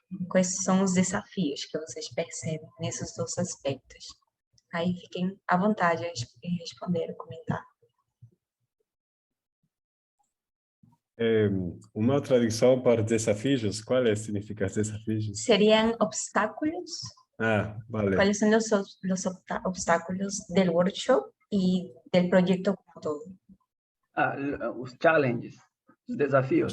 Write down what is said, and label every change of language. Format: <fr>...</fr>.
<pt>Quais são os desafios que vocês percebem nesses dois aspectos? Aí fiquem à vontade em responder, comentar. Uma tradução para desafios, qual significa desafios? Seriam obstáculos.</pt> <es>Ah, vale. ¿Cuáles son los obstáculos del workshop y del proyecto como todo?</es> <pt>Os challenges, os desafios.</pt>